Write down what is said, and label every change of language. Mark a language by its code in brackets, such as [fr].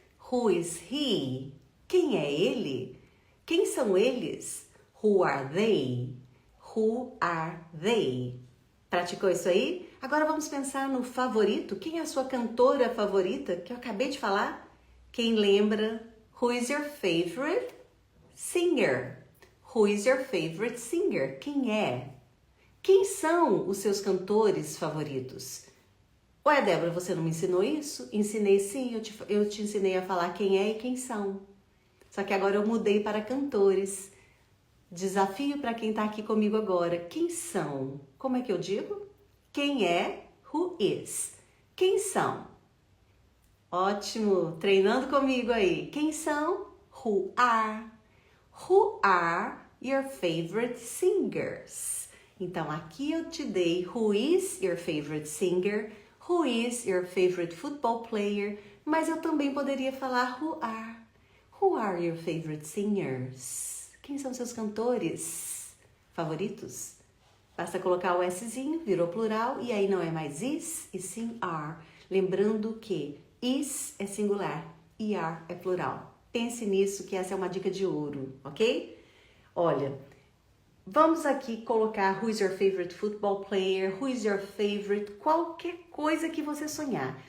[en] Who is he? [pt] Quem é ele? Quem são eles? [en] Who are they? Who are they? [pt] Praticou isso aí? Agora vamos pensar no favorito. Quem é a sua cantora favorita que eu acabei de falar? Quem lembra? [en] Who is your favorite singer? Who is your favorite singer? [pt] Quem é? Quem são os seus cantores favoritos? Ué, Débora, você não me ensinou isso? Ensinei sim, eu te ensinei a falar quem é e quem são. Só que agora eu mudei para cantores. Desafio para quem está aqui comigo agora. Quem são? Como é que eu digo? Quem é? [en] Who is? [pt] Quem são? Ótimo! Treinando comigo aí. Quem são? [en] Who are? Who are your favorite singers? [pt] Então, aqui eu te dei [en] who is your favorite singer, who is your favorite football player, [pt] mas eu também poderia falar [en] who are. Who are your favorite singers? [pt] Quem são seus cantores favoritos? Basta colocar o Szinho, virou plural, e aí não é mais is, e sim are. Lembrando que is é singular e are é plural. Pense nisso, que essa é uma dica de ouro, ok? Olha, vamos aqui colocar [en] who is your favorite [pt] football player, who is your favorite, qualquer coisa que você sonhar.